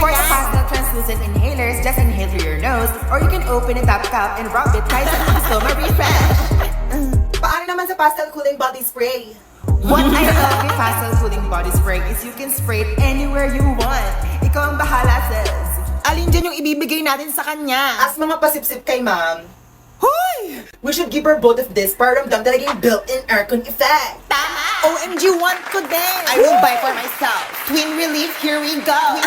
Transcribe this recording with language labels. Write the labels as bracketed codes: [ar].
[en] For the [tl] yan? [en] pastel translucent inhalers, just inhale through your nose or you can open the top cup and rub it [tl] kahit sa gusto ma-refresh. Paano naman sa Pastel Cooling Body Spray? [en] What I love with Pastel Cooling Body Spray is you can spray it anywhere you want. [tl] Ikaw ang bahala, sis. Alin dyan yung ibibigay natin sa kanya? As mga pasipsip kay Ma'am, Hoy! [en] we should give her both of this [tl] para ramdam talaga yung [en] built-in aircon effect. [tl] Tama. [en] OMG, want [tl] ko din! [en] I will buy for myself. Twin relief, here we go.